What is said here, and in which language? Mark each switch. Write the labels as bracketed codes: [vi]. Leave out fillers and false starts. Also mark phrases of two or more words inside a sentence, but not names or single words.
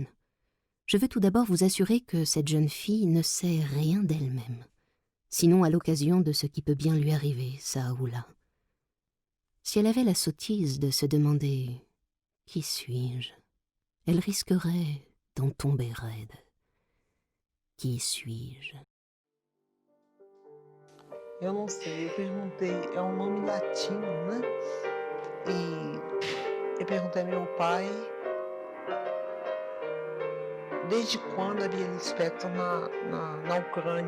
[fr] Je veux tout d'abord vous assurer que cette jeune fille ne sait rien d'elle-même, sinon à l'occasion de ce qui peut bien lui arriver, ça ou là. Si elle avait la sottise de se demander « Qui suis-je ?», elle risquerait d'en tomber raide. Qui suis-je? [pt] Eu não sei, eu perguntei, é um nome latino, né? E eu perguntei ao meu pai desde quando havia lispector na Ucrânia.